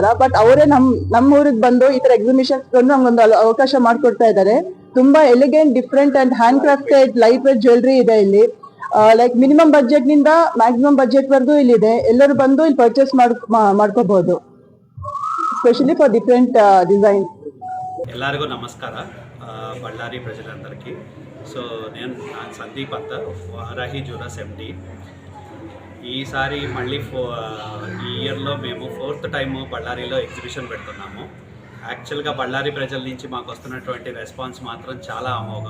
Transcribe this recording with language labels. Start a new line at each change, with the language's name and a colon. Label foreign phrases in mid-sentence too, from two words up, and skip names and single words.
Kannada: ಬಟ್ ಅವರೇ ನಮ್ಮ ಊರಿಗೆ ಬಂದು ಈ ತರ ಎಕ್ಸಿಬಿಷನ್ಸ್ ಬಂದು ನಮ್ಗೊಂದು ಅವಕಾಶ ಮಾಡ್ಕೊಡ್ತಾ ಇದ್ದಾರೆ.
English: ತುಂಬಾ elegant, different and hand crafted light weight jewellery
Kannada: ಇದೆ ಇಲ್ಲಿ.
English: like minimum budget ನಿಂದ maximum budget
Kannada: ವರೆಗೂ ಇಲ್ಲಿದೆ. ಎಲ್ಲರೂ ಬಂದು ಇಲ್ಲಿ ಪರ್ಚೇಸ್ ಮಾಡ್ಕೋಬಹುದು,
English: specially for different design.
Kannada: ಎಲ್ಲರಿಗೂ ನಮಸ್ಕಾರ.
Telugu: బళ్ళారి ప్రజలందరికీ. సో నేను సందీప్ అంత వారాహి జ్యువెలర్స్ ఎండి. ఈసారి మళ్ళీ ఈ ఇయర్లో మేము 4th టైం బళ్ళారిలో ఎగ్జిబిషన్ పెడుతున్నాము. యాక్చువల్గా బళ్ళారి ప్రజల నుంచి మాకు వస్తున్నటువంటి రెస్పాన్స్ మాత్రం చాలా అమోఘం.